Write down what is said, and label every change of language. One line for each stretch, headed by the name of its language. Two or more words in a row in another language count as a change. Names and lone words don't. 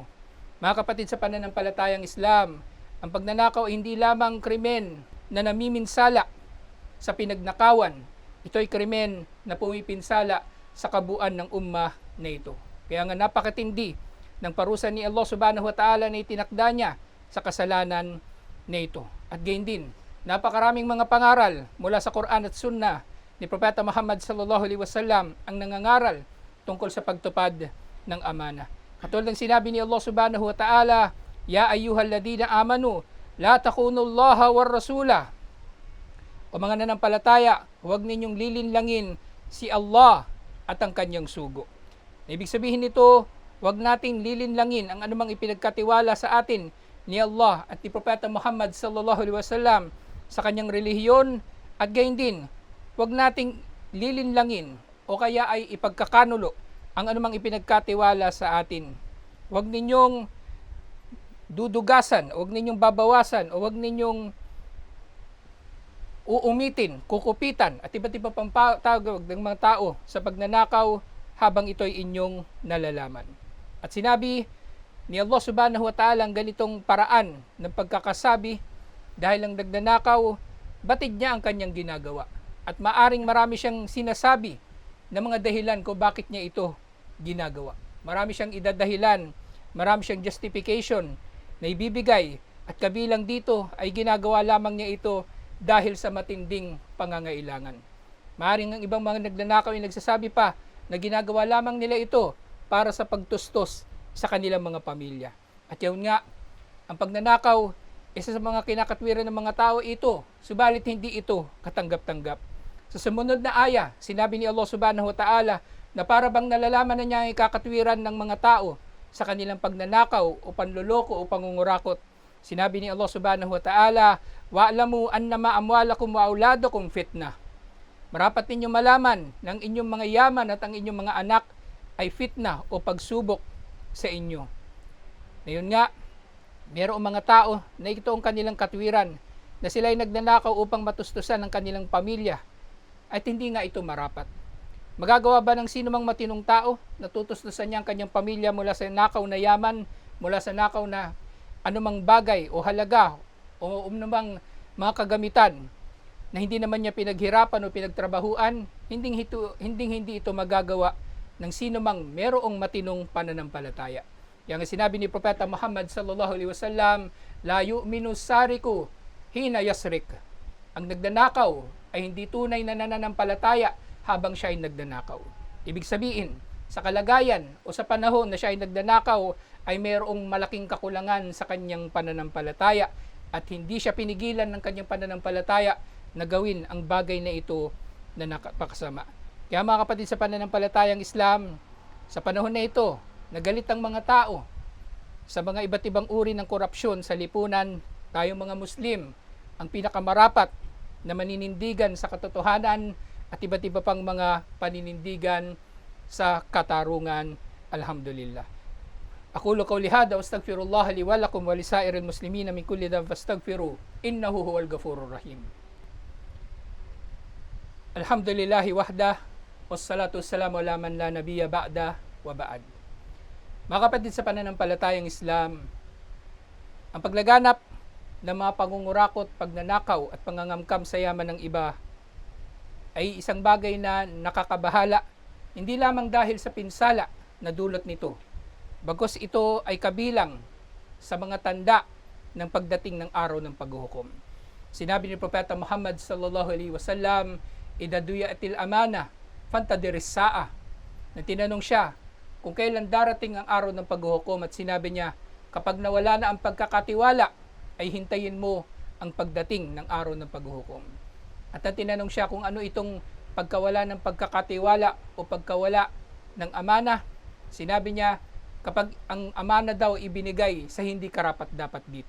Filipino: Mga kapatid, sa pananampalatayang Islam, ang pagnanakaw ay hindi lamang krimen na namiminsala sa pinagnakawan. Ito ay krimen na pumipinsala sa kabuuan ng ummah na ito. Kaya nga napakatindi ng parusa ni Allah
Arabic: سبحانه وتعالى
Filipino: na itinakda niya sa kasalanan na ito. At gayon din, napakaraming mga pangaral mula sa Quran at Sunnah ni Propeta Muhammad
Arabic: صلى الله عليه وسلم
Filipino: ang nangangaral tungkol sa pagtupad ng amana. Katulad ng sinabi ni
Arabic: الله سبحانه وتعالى يا أيها الذين آمنوا لا تخونوا الله والرسول.
Filipino: O mga nanampalataya, huwag ninyong lilinlangin si Allah at ang kanyang sugo. Ibig sabihin nito, huwag nating lilinlangin ang anumang ipinagkatiwala sa atin ni Allah at ni Propeta Muhammad
Arabic: صلى الله عليه وسلم
Filipino: sa kanyang relihiyon, at gayon din, huwag nating lilinlangin o kaya ay ipagkakanulo ang anumang ipinagkatiwala sa atin. Huwag ninyong dudugasan, huwag ninyong babawasan, o huwag ninyong uumitin, kukupitan, at iba't iba pang tawag ng mga tao sa pagnanakaw habang ito'y inyong nalalaman. At sinabi ni Allah
Arabic: سبحانه وتعالى
Filipino: ang ganitong paraan ng pagkakasabi dahil ang nagnanakaw, batid niya ang kanyang ginagawa. At maaring marami siyang sinasabi na mga dahilan kung bakit niya ito ginagawa. Marami siyang idadahilan, marami siyang justification na ibibigay, at kabilang dito ay ginagawa lamang niya ito dahil sa matinding pangangailangan. Maaaring ang ibang mga nagnanakaw ay nagsasabi pa na ginagawa lamang nila ito para sa pagtustos sa kanilang mga pamilya. At yun nga, ang pagnanakaw, isa sa mga kinakatwiran ng mga tao ito, subalit hindi ito katanggap-tanggap. Sa sumunod na aya, sinabi ni Allah
Arabic: سبحانه وتعالى
Filipino: na para bang nalalaman na niya ang ikakatwiran ng mga tao sa kanilang pagnanakaw o panloloko o pangungurakot. Sinabi ni
Arabic: الله سبحانه وتعالى واعلموا أنما أموالكم وأولادكم فتنة.
Filipino: Marapat ninyong malaman ng inyong mga yaman at ang inyong mga anak ay fitnah o pagsubok sa inyo. Ngayon nga, mayroong mga tao na ito ang kanilang katwiran na sila ay nagnanakaw upang matustusan ang kanilang pamilya at hindi nga ito marapat. Magagawa ba ng sino mang matinong tao na tutustusan niya ang kanyang pamilya mula sa nakaw na yaman, mula sa nakaw na anumang bagay o halaga o namang mga kagamitan na hindi naman niya pinaghirapan o pinagtrabahuan? Hindi ito magagawa ng sino mang merong matinong pananampalataya. Yang sinabi ni Propeta Muhammad
Arabic: صلى الله عليه وسلم لا يؤمن سارق حين يسرق.
Filipino: Ang nagnanakaw ay hindi tunay na nananampalataya habang siya ay nagnanakaw. Ibig sabihin, sa kalagayan o sa panahon na siya ay nagnanakaw ay mayroong malaking kakulangan sa kanyang pananampalataya at hindi siya pinigilan ng kanyang pananampalataya na gawin ang bagay na ito na napakasama. Kaya mga kapatid, sa pananampalatayang Islam, sa panahon na ito, nagalit ang mga tao sa mga iba't ibang uri ng korupsyon sa lipunan. Tayong mga Muslim, ang pinakamarapat na maninindigan sa katotohanan at iba't iba pang mga paninindigan sa katarungan. Alhamdulillah.
Arabic: أقول قولي هذا وأستغفر الله لي ولكم ولسائر المسلمين من كل ذنب فاستغفروه إنه هو الغفور الرحيم. الحمد لله وحده والصلاة والسلام على من لا نبي بعده وبعد.
Filipino: Mga kapatid, sa pananampalatayang Islam, ang paglaganap ng mga pangungurakot, pagnanakaw at pangangamkam sa yaman ng iba ay isang bagay na nakakabahala, hindi lamang dahil sa pinsala na dulot nito, bagkus ito ay kabilang sa mga tanda ng pagdating ng araw ng paghuhukom. Sinabi ni Propeta Muhammad
Arabic: صلى الله عليه وسلم, "إذا ضيعت الأمانة فانتظر الساعة."
Filipino: Na tinanong siya kung kailan darating ang araw ng paghuhukom at sinabi niya, kapag nawala na ang pagkakatiwala, ay hintayin mo ang pagdating ng araw ng paghuhukom. At tinanong siya kung ano itong pagkawala ng pagkakatiwala o pagkawala ng amana, sinabi niya, kapag ang amana daw ibinigay sa hindi karapat-dapat dito.